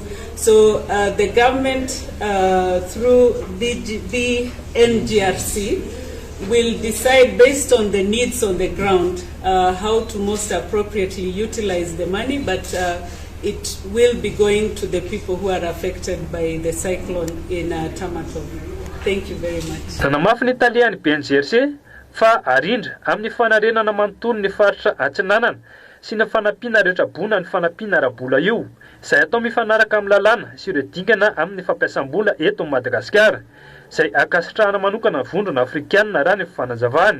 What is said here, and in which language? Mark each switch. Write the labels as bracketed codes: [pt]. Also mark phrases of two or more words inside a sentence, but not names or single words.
[en] So the government, through the NGRC, will decide based on the needs on the ground how to most appropriately utilize the money, but it will be going to the people who are affected by the cyclone in Tamato. Thank you very much. [mg] Tanamafy ny Italiany BNGRC fa arindra amin'ny fanarenana manontolo ny faritra Atsinanana sy ny fanampiana rehetra bona ny fanampiana rabola io izay atao mifanaraka amin'ny lalàna sy ireo dingana amin'ny fampiasam-bola eto Madagasikara izay akasitrahana manokana vondrona afrikanina raha ny fanazavany.